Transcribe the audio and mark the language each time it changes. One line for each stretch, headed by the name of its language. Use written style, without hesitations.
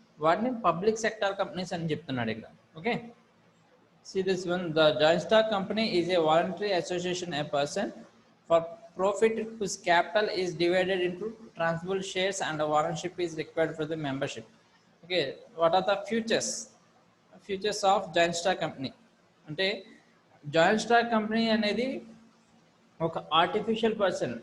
Telugu: వాటిని public sector companies అని చెప్తున్నాడు ఇక్కడ.
English: Okay, see this one, the joint stock company is a voluntary association, a person for profit whose capital is divided into transferable shares and ownership is required for the membership. Okay, what are the features of joint stock company?
Telugu: అంటే joint stock company అనేది ఒక artificial person.